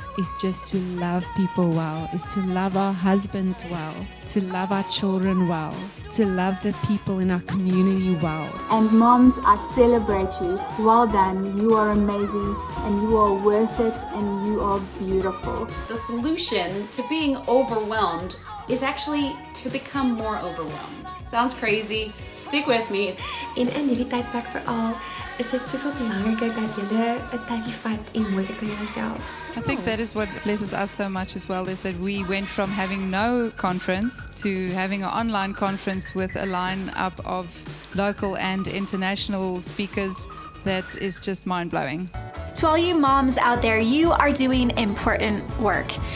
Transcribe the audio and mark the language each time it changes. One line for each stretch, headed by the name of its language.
English: Is just to love people well, is to love our husbands well, to love our children well, to love the people in our community well. And moms, I celebrate you. Well done. You are amazing and you are worth it and you are beautiful. The solution to being overwhelmed is actually to become more overwhelmed. Sounds crazy. Stick with me.
Afrikaans: En in hierdie tydperk veral is dit soveel belangriker dat jy 'n tydjie vat en mooi kyk na jouself.
English: I think that is what blesses us so much as well, is that we went from having no conference to having an online conference with a line-up of local and international speakers that is just mind-blowing. To all you moms out there, you are doing important work.